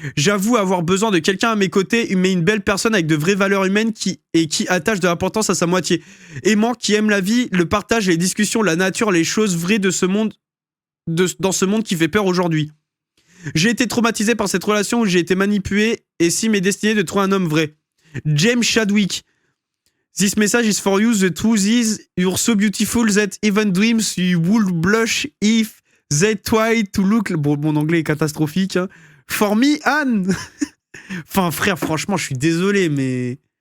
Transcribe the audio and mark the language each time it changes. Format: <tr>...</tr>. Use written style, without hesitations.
<fr>J'avoue avoir besoin de quelqu'un à mes côtés, mais une belle personne avec de vraies valeurs humaines qui attache de l'importance à sa moitié. Aimant, qui aime la vie, le partage, les discussions, la nature, les choses vraies de ce monde, dans ce monde qui fait peur aujourd'hui. J'ai été traumatisé par cette relation où j'ai été manipulé et si m'est destiné de trouver un homme vrai.</fr> <en>James Chadwick. This message is for you. The truth is, you're so beautiful that even dreams you would blush if they tried to look...</en> <fr>Bon, mon anglais est catastrophique. Hein.</fr> <en>For me,</en> <fr>Anne. Enfin, frère, franchement, je suis désolé, mais...</fr>